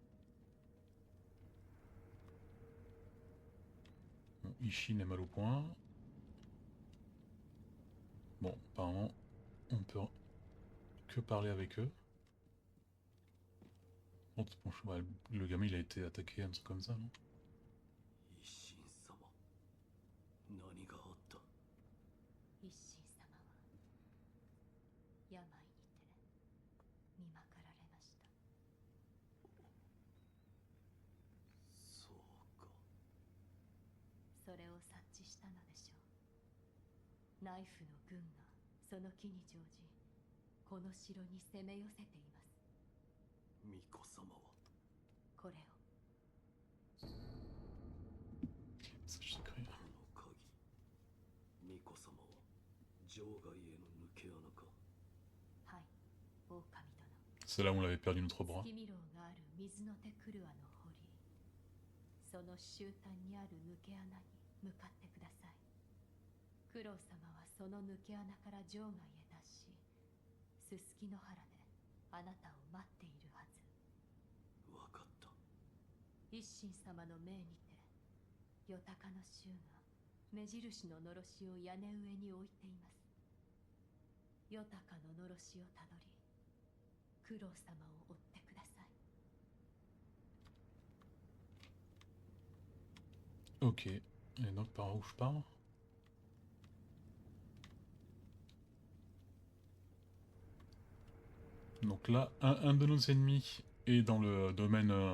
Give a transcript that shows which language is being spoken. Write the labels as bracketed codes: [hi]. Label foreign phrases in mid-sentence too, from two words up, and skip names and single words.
[fr] Bon, Ishin est mal au point. Bon, apparemment, on peut que parler avec eux. Bon, ouais, le gamin, il a été attaqué, un truc comme ça, non? [ja] 一心様、何があった？一心様は病にて見まかられました。そうか。それを察知したのでしょう。ナイフの軍がその木に乗じ、この城に攻め寄せています。巫女様はこれを。 [fr] Ça, je sais rien. [ja] この鍵、巫女様は場外への抜け穴か？はい、狼殿。 [fr] C'est là où on avait perdu notre bras. [ja] 月見楼がある水の手クルアの堀、その終端にある抜け穴に向かってください。九郎様はその抜け穴から場外へ脱し、すすきの原であなたを待っているはず。わかった。一心様の命にて、よたかの衆が目印ののろしを屋根上に置いています。よたかののろしをたどり、九郎様を追ってください。 [fr] Ok. Et donc, par où je pars? Donc là, un de nos ennemis est dans le domaine...